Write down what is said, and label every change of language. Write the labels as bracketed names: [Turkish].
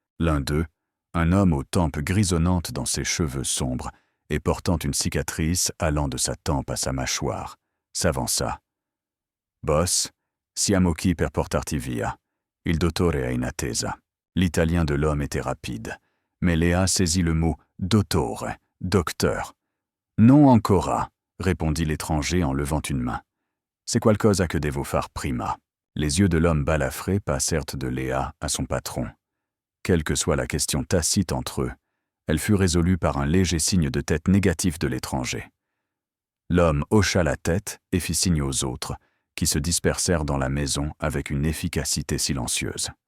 [French] L'un d'eux, un homme aux tempes grisonnantes dans ses cheveux sombres et portant une cicatrice allant de sa tempe à sa mâchoire, s'avança. [Italian] « Boss, siamo qui per portarti via. Il dottore è in attesa. [French] » L'italien de l'homme était rapide, mais Léa saisit le mot « dottore », « docteur ». « [Italian] Non ancora [French] », répondit l'étranger en levant une main. [Italian] « C'est qualcosa che devo far prima ?» [French] Les yeux de l'homme balafré passèrent de Léa à son patron. Quelle que soit la question tacite entre eux, elle fut résolue par un léger signe de tête négatif de l'étranger. L'homme hocha la tête et fit signe aux autres, qui se dispersèrent dans la maison avec une efficacité silencieuse.